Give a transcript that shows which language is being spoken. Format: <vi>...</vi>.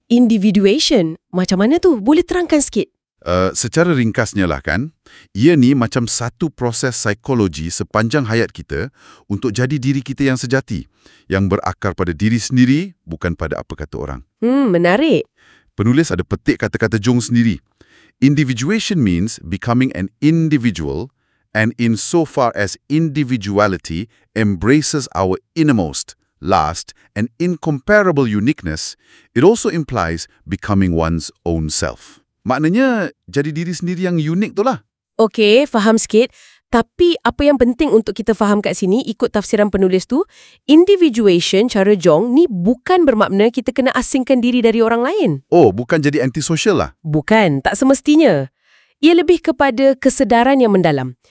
<ms>Individuation? Macam mana tu? Boleh terangkan sikit? Secara ringkasnya lah kan, ia ni macam satu proses psikologi sepanjang hayat kita untuk jadi diri kita yang sejati, yang berakar pada diri sendiri, bukan pada apa kata orang. Menarik. Penulis ada petik kata-kata Jung sendiri.</ms> <en>Individuation means becoming an individual, and insofar as individuality embraces our innermost, last, and incomparable uniqueness, it also implies becoming one's own self.</en> <ms>Maknanya, jadi diri sendiri yang unik tu lah. Okey, faham sikit. Tapi apa yang penting untuk kita faham kat sini, ikut tafsiran penulis tu, individuation cara Jung ni bukan bermakna kita kena asingkan diri dari orang lain. Oh, bukan jadi antisocial lah? Bukan, tak semestinya. Ia lebih kepada kesedaran yang mendalam.</ms>